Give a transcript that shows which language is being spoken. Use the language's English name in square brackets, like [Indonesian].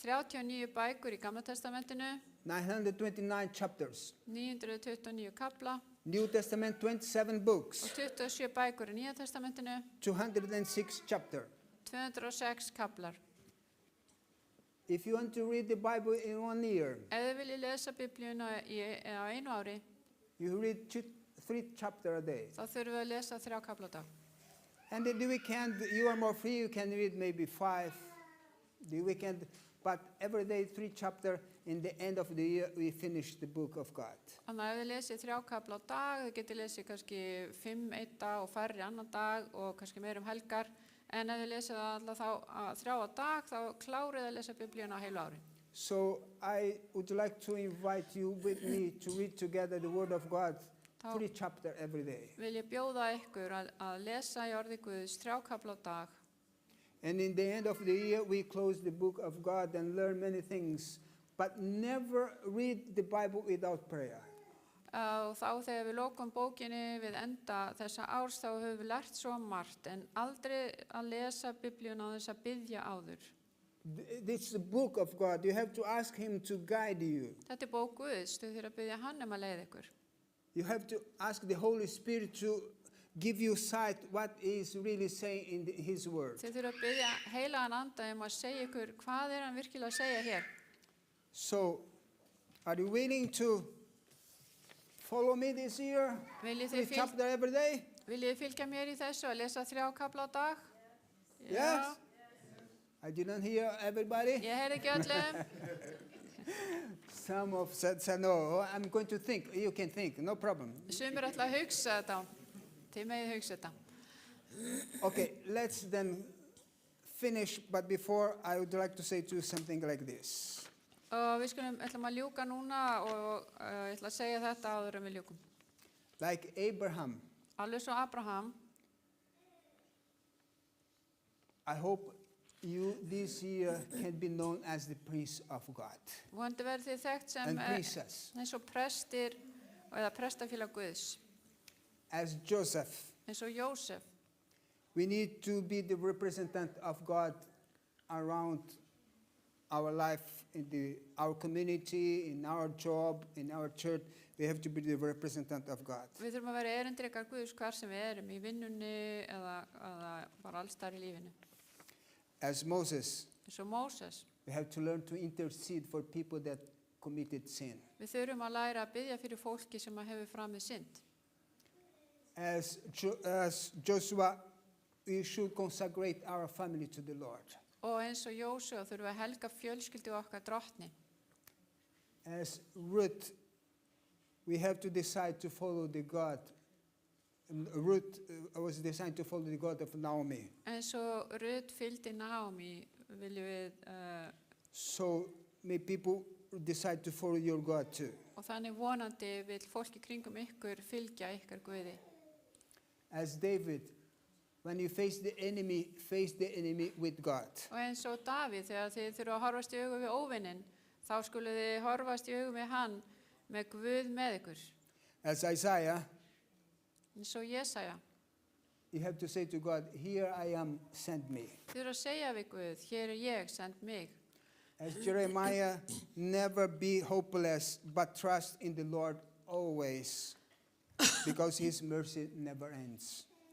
[Icelandic] 39 bækur í Gamla testamentinu, [English] 929 chapters. [Icelandic] 929 kapla [English] New Testament, 27 [Icelandic] og [English] books, [Icelandic] 27 bækur í Nýja testamentinu, [English] 206 chapters. [Icelandic] 206 kaplar. [English] If you want to read the Bible in 1 year, [Icelandic] Ef þið viljið lesa Biblíuna á einu ári, [English] you read 3 chapters a day. [Icelandic] þá þurfum við að lesa 3 kapla á dag. [English] And in the weekend, you are more free, you can read maybe 5 the weekend, but every day 3 chapters. In the end of the year, we finish the book of God. [Icelandic] Þannig að ef þið lesið 3 kapla á dag, þið getið lesið kannski 5 einn dag og færri annan dag og kannski meir helgar. En ef þið lesið alltaf þá 3 á dag, þá klárið að lesa Biblíuna á heilu ári. [English] So I would like to invite you with me to read together the Word of God, 3 chapters every day. [Icelandic] Vil ég bjóða ykkur að lesa í orði Guðs 3 kapla á dag. [English] And in the end of the year, we close the book of God and learn many things, but never read the Bible without prayer. [Icelandic] Og þá þegar við lokum bókinni við enda þessa árs, þá höfum við lært svo margt, en aldrei að lesa Biblíuna á þess að biðja áður. [English] This is the book of God. You have to ask Him to guide you. [Icelandic] Þetta er bók Guðs, þau þurfa að biðja hann að leiða ykkur. [English] You have to ask the Holy Spirit to give you sight what He is really saying in His Word. [Icelandic] Þau þurfa að biðja heilagan anda að segja ykkur hvað hann virkilega að segja hér. [English] So, are you willing to follow me this year? [Icelandic] Viljið [English] 3 [Icelandic] þið [English] chapters every day? [Icelandic] fylgja mér í þessu að lesa 3 kapla á dag? [English] Yes? I didn't hear everybody. [Icelandic] Ég heyrði ekki öllum. [English] Some of said no, I'm going to think. You can think, no problem. [Icelandic] Sumir ætla að hugsa þetta. Þið megið hugsa þetta. [English] Okay, let's then finish, but before I would like to say to you something like this. [Icelandic] Og við ætlum að ljúka núna og ég ætla að segja þetta áður en við ljúkum. [English] Like Abraham, [Icelandic] Alveg svo Abraham, [English] I hope you this year can be known as the priest of God [Icelandic] vonandi verður þið þekkt sem [English] and princess, [Icelandic] eins og prestir eða prestafélag Guðs, [English] as Joseph. [Icelandic] eins og Jósef. [English] We need to be the representative of God around our life, in our community, in our job, in our church. We have to be the representative of God. [Icelandic] Við þurfum að vera erindrekar Guðs hvar sem við erum, í vinnunni eða bara alls þar í lífinu. [English] As Moses, [Icelandic] Eins og Móses. [English] we have to learn to intercede for people that committed sin. [Icelandic] Við þurfum að læra að biðja fyrir fólki sem hefur framið synd. [English] As Joshua, we should consecrate our family to the Lord. [Icelandic] Og eins og Jósef þurfum við að helga fjölskyldu okkar drottni. [English] As Ruth, we have to decide to follow the God. Ruth was designed to follow the God of Naomi. [Icelandic] Eins og Rut fylgdi Naomi viljum við [English] So may people decide to follow your God too. [Icelandic] og þannig vonandi vil fólki kringum ykkur fylgja ykkar Guði. [English] As David, when you face the enemy with God. [Icelandic] Og eins og Davíð, þegar þið þurfa að horfast í augu við óvinnin, þá skuluð þið horfast í augu við hann með Guð með ykkur. [English] As Isaiah, [Icelandic] Eins og Jesaja. [English] you have to say to God, here I am, send me. [Icelandic] Þið þurfa að segja við Guð, hér ég, send mig. [English] As Jeremiah, never be hopeless, but trust in the Lord always, because His mercy never ends.